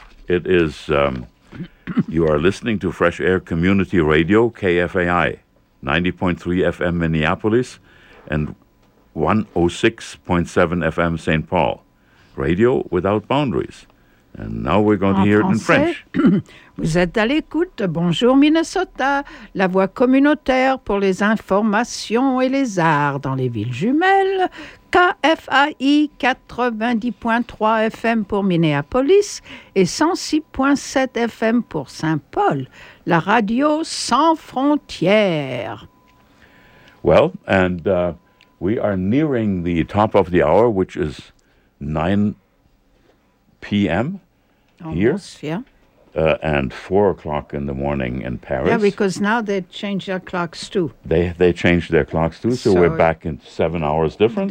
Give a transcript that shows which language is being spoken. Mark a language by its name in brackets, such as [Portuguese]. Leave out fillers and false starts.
[English] It is, you are listening to Fresh Air Community Radio, KFAI, 90.3 FM Minneapolis, and 106.7 FM St. Paul, Radio Without Boundaries. And now we're going to hear it in French. [French] Vous êtes à l'écoute de Bonjour Minnesota, la voix communautaire pour les informations et les arts dans les villes jumelles, KFAI 90.3 FM pour Minneapolis et 106.7 FM pour Saint-Paul, la radio sans frontières. [English] Well, and we are nearing the top of the hour, which is 9 p.m. here. Almost, yeah. And 4 o'clock in the morning in Paris. Yeah, because now they change their clocks too. They change their clocks too, so we're back in 7 hours difference.